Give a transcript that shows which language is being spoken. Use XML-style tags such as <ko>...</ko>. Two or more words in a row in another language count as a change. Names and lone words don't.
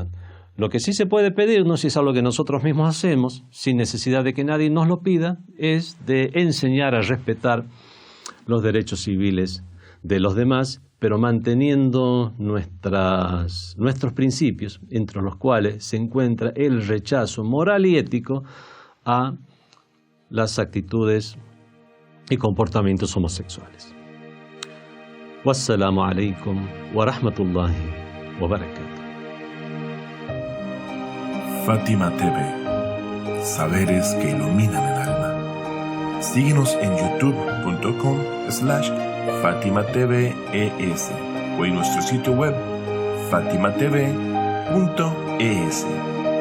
<es>Lo que sí se puede pedirnos, y es algo que nosotros mismos hacemos, sin necesidad de que nadie nos lo pida, es de enseñar a respetar los derechos civiles de los demás, pero manteniendo nuestros principios, entre los cuales se encuentra el rechazo moral y ético a las actitudes y comportamientos homosexuales.</es> <ar>والسلام عليكم ورحمة الله وبركاته.</ar> <es>Fátima TV, saberes que iluminan el alma. Síguenos en youtube.com/FátimaTVES o en nuestro sitio web fatimatv.es.</es>